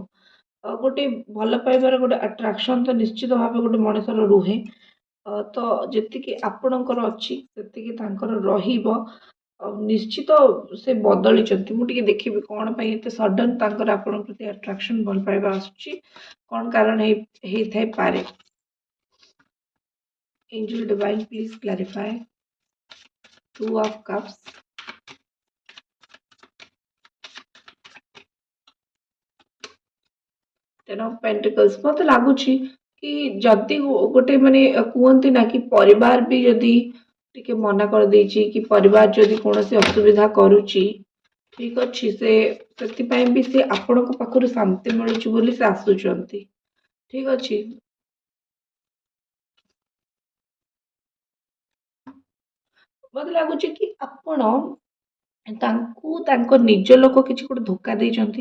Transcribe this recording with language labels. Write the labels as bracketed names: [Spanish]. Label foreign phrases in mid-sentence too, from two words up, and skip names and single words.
[Odia] ଗୋଟେ ଭଲ ପାଇବାର ଗୋଟେ ଆଟ୍ରାକ୍ସନ୍ ତ ନିଶ୍ଚିତ ଭାବେ ଗୋଟେ ମଣିଷର ରୁହେ। ତ ଯେତିକି ଆପଣଙ୍କର ଅଛି ସେତିକି ତାଙ୍କର ରହିବ। ନିଶ୍ଚିତ ସେ ବଦଳିଛନ୍ତି। ମୁଁ ଟିକେ ଦେଖିବି କ'ଣ ପାଇଁ ଏତେ ସଡନ୍ ତାଙ୍କର ଆପଣଙ୍କ ପ୍ରତି ଆଟ୍ରାକ୍ସନ୍ ଭଲ ପାଇବା ଆସୁଛି, କ'ଣ କାରଣ ହେଇଥାଇପାରେ। [English] Angel Divine, please clarify. Two of Cups, Ten of Pentacles। [Odia] ମତେ ଲାଗୁଛି କି ଯଦି ଗୋଟେ ମାନେ କୁହନ୍ତି ନା କି ପରିବାର ବି ଯଦି ଟିକେ ମନା କରିଦେଇଛି କି ପରିବାର ଯଦି କୌଣସି ଅସୁବିଧା କରୁଛି, ଠିକ ଅଛି, ସେଥିପାଇଁ ବି ସେ ଆପଣଙ୍କ ପାଖରୁ ଶାନ୍ତି ମିଳୁଛି ବୋଲି ସେ ଆସୁଛନ୍ତି। ଠିକ ଅଛି, ମତେ ଲାଗୁଛି କି ଆପଣ ତାଙ୍କୁ ତାଙ୍କ ନିଜ ଲୋକ କିଛି ଗୋଟେ ଧୋକା ଦେଇଛନ୍ତି।